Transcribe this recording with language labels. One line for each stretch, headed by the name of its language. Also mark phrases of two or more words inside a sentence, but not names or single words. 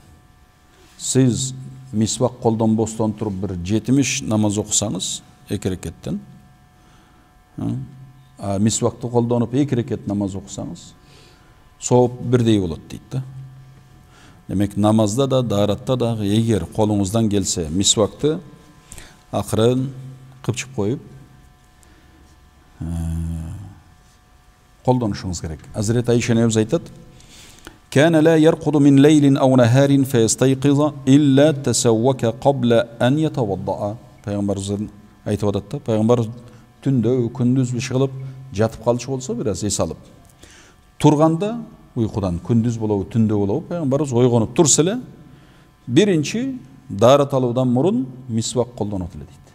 Kyrgyz: Сиз мисвак колдонбостон туруп бир 70 намаз окусаңыз, 2 рекеттен, мисвакты колдонуп 2 рекет намаз окусаңыз, сооп бирдей болот дейт да. Демек намазда да, дааратта да эгер колуңуздан келсе, мисвакты акырын кыпчып коюп колдонушуңуз керек. Азирети Айша энебиз айтат:
Arabic: "كان لا يرقد من ليل أو نهار فيستيقظ إلا تسوك قبل أن يتوضأ."
Kyrgyz: Пайгамбарыбыз айтып атат да, пайгамбар түндө, күндүз биши кылып жатып калчу болсо, бир аз эс алып турганда, уйкудан күндүз болобу, түндө болобу, пайгамбарыбыз ойгонуп турса эле биринчи даарат алуудан мурун мисвак колдонот эле дейт.